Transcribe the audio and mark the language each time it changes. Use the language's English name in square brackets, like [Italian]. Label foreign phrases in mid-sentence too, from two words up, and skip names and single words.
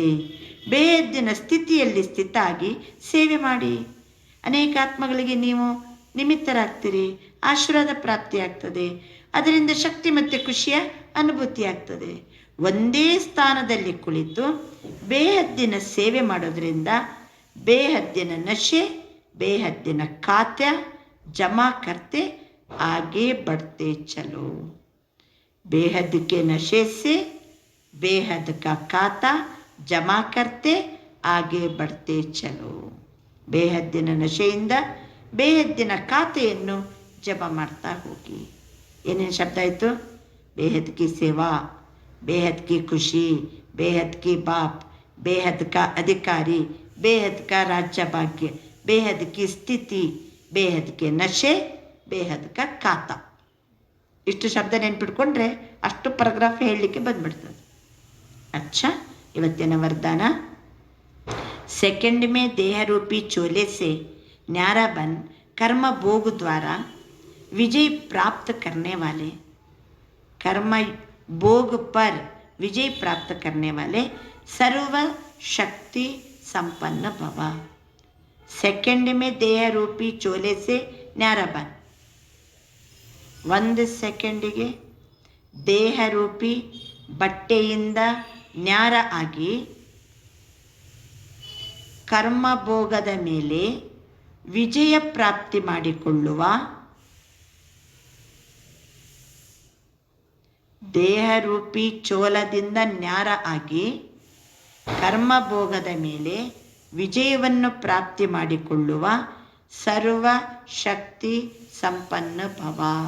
[Kannada] ಬೇಹದ್ದಿನ ಸ್ಥಿತಿಯಲ್ಲಿ ಸ್ಥಿತಾಗಿ ಸೇವೆ ಮಾಡಿ ಅನೇಕ ಆತ್ಮಗಳಿಗೆ ನೀವು ನಿಮಿತ್ತರಾಗ್ತೀರಿ. ಆಶೀರ್ವಾದ ಪ್ರಾಪ್ತಿಯಾಗ್ತದೆ. ಅದರಿಂದ ಶಕ್ತಿ ಮತ್ತು ಖುಷಿಯ ಅನುಭೂತಿ ಆಗ್ತದೆ. ಒಂದೇ ಸ್ಥಾನದಲ್ಲಿ ಕುಳಿತು ಬೇಹದ್ದಿನ ಸೇವೆ ಮಾಡೋದ್ರಿಂದ ಬೇಹದ್ದಿನ ನಶೆ, ಬೇಹದ್ದಿನ ಖಾತೆ ಜಮಾ [Hindi] करते आगे बढ़ते चलो. बेहद के नशे से बेहद का खाता जमा करते आगे बढ़ते चलो. [Kannada] ಬೇಹದ್ದಿನ ನಶೆಯಿಂದ ಬೇಹದ್ದಿನ ಖಾತೆಯನ್ನು ಜಮಾ ಮಾಡ್ತಾ ಹೋಗಿ. ಏನೇನು ಶಬ್ದ ಆಯಿತು? [Hindi] बेहद की सेवा, बेहद की खुशी, बेहद की बाप, बेहद का अधिकारी, बेहद का राज्य भाग्य, बेहद की स्थिति, बेहद के नशे, बेहद का खाता. [Kannada] ಇಷ್ಟು ಶಬ್ದ ನೆನ್ಪಿಟ್ಕೊಂಡ್ರೆ ಅಷ್ಟು ಪ್ಯಾರಾಗ್ರಾಫ್ ಹೇಳಲಿಕ್ಕೆ ಬಂದ್ಬಿಡ್ತದೆ. अच्छा, ಇವತ್ತಿನ ವರದಾನ. [Hindi] सेकंड में देह रूपी चोले से न्यारा बन कर्म भोग द्वारा विजय प्राप्त करने वाले, कर्म भोग पर विजय प्राप्त करने वाले सर्व शक्ति संपन्न भव. सेकंड में देह रूपी चोले से न्यारा बन. [Kannada] ಒಂದು ಸೆಕೆಂಡಿಗೆ ದೇಹ ರೂಪಿ ಬಟ್ಟೆಯಿಂದ ನ್ಯಾರ ಆಗಿ ಕರ್ಮಭೋಗದ ಮೇಲೆ ವಿಜಯ ಪ್ರಾಪ್ತಿ ಮಾಡಿಕೊಳ್ಳುವ, ದೇಹರೂಪಿ ಚೋಲದಿಂದ ನ್ಯಾರ ಆಗಿ ಕರ್ಮಭೋಗದ ಮೇಲೆ ವಿಜಯವನ್ನು ಪ್ರಾಪ್ತಿ ಮಾಡಿಕೊಳ್ಳುವ ಸರ್ವ ಶಕ್ತಿ ಸಂಪನ್ನ ಭವ.